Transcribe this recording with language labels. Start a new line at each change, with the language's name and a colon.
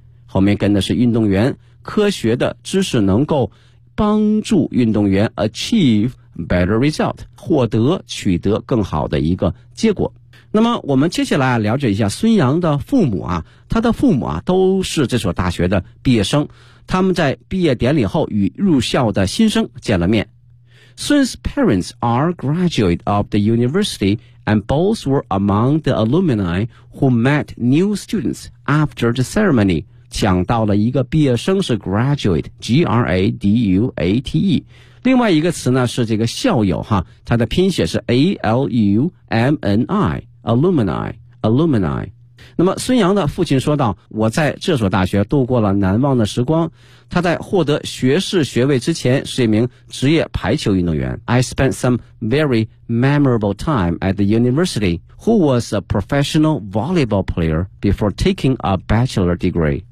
Chinese: 后面跟的是运动员，科学的知识能够帮助运动员
English: achieve better result,
Chinese: 获得取得更好的一个结果。那么我们接下来了解一下孙杨的父母他的父母都是这所大学的毕业生，他们在毕业典礼后与入校的新生见了面。
English: Sun's parents are graduate of the university and both were among the alumni who met new students after the ceremony.
Chinese: 讲到了一个毕业生是 graduate, G-R-A-D-U-A-T-E。另外一个词呢是这个校友它的拼写是 A-L-U-M-N-I alumni alumni。那么孙杨的父亲说道，我在这所大学度过了难忘的时光，他在获得学士学位之前是一名职业排球运动员。
English: I spent some very memorable time at the university who was a professional volleyball player before taking a bachelor degree。